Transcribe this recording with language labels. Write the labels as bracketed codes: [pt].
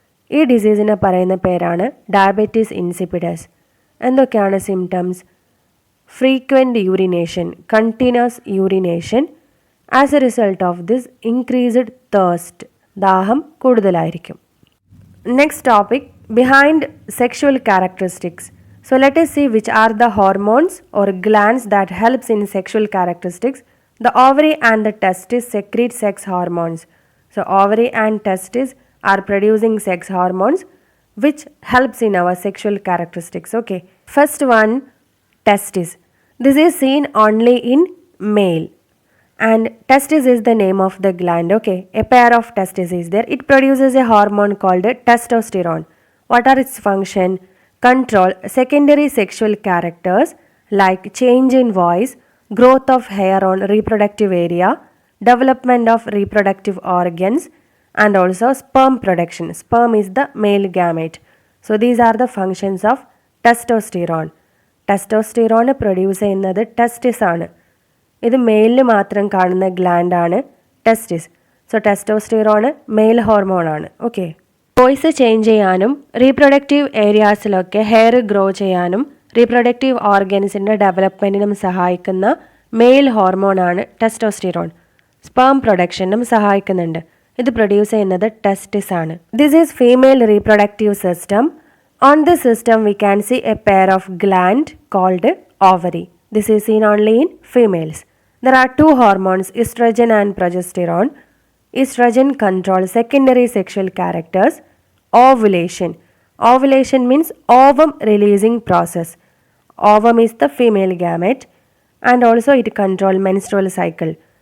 [ml] ഈ ഡിസീസിനെ പറയുന്ന പേരാണ് ഡയബറ്റീസ് ഇൻസിപ്പിഡസ്. എന്തൊക്കെയാണ് symptoms? Frequent urination, continuous urination. [en] as a result of this increased thirst, [ml] ദാഹം കൂടുതലായിരിക്കും. [en] Next topic, behind sexual characteristics. So let us see which are the hormones or glands that helps in sexual characteristics. The ovary and the testis secrete sex hormones. So ovary and testis are producing sex hormones which helps in our sexual characteristics. Okay. First one, testis. This is seen only in male. And testis is the name of the gland. Okay. A pair of testis is there. It produces a hormone called testosterone. What are its function? Control secondary sexual characters like change in voice, growth of hair on reproductive area, development of reproductive organs, and also sperm production. Sperm is the male gamete. So these are the functions of testosterone. [ml] Testosterone produce ചെയ്യുന്നത് testis ആണ്. ഇത് മെയിലിൽ മാത്രം കാണുന്ന gland ആണ് ടെസ്റ്റിസ്. So testosterone male hormone ആണ്. Okay. Voice change ചെയ്യാനും reproductive ഏരിയാസിലൊക്കെ hair grow ചെയ്യാനും റീപ്രൊഡക്റ്റീവ് ഓർഗൻസിൻ്റെ ഡെവലപ്മെൻറ്റിനും സഹായിക്കുന്ന മെയിൽ ഹോർമോണാണ് ടെസ്റ്റോസ്റ്റിറോൺ. സ്പേം പ്രൊഡക്ഷനും സഹായിക്കുന്നുണ്ട്. ഇത് പ്രൊഡ്യൂസ് ചെയ്യുന്നത് ടെസ്റ്റിസ് ആണ്. [en] This is female reproductive system. On this system we can see a pair of gland called ovary. This is seen only in females. There are two hormones, estrogen and progesterone. Estrogen controls secondary sexual characters. Ovulation. Ovulation means ovum releasing process. Ovum is the female gamete and also it controls menstrual cycle.